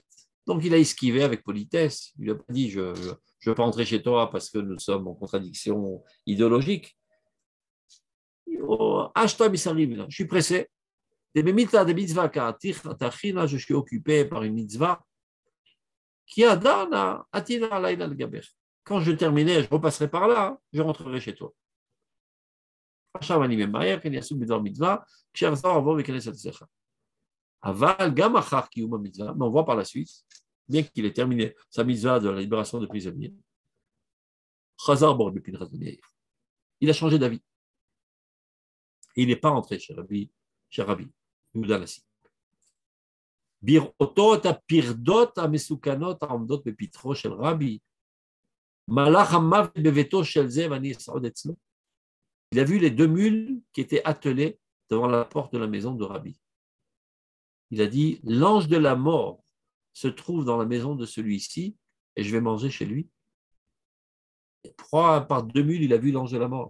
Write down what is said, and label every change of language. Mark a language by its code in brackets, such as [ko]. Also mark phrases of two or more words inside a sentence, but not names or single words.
[fr] Donc, il a esquivé avec politesse. Il n'a pas dit je ne veux pas entrer chez toi parce que nous sommes en contradiction idéologique. Je suis pressé. je suis occupé par une mitzvah qui a dana atina alayna al-gaber. Quand je terminerai, je repasserai par là, je rentrerai chez toi. Mais on voit par la suite, bien qu'il ait terminé sa mitzvah de la libération de prisonniers, il a changé d'avis. Et il n'est pas rentré chez Rabbi Yehuda Nassi. [he] בראותו את הפרדות המסוכנות העומדות בפתחו של רבי, מלאך המוות בביתו של זה ואני אסעוד אצלו. [fr] Il a vu les deux mules qui étaient attelées devant la porte de la maison de Rabbi. Il a dit, l'ange de la mort se trouve dans la maison de celui-ci et je vais manger chez lui. Et par deux mules, il a vu l'ange de la mort.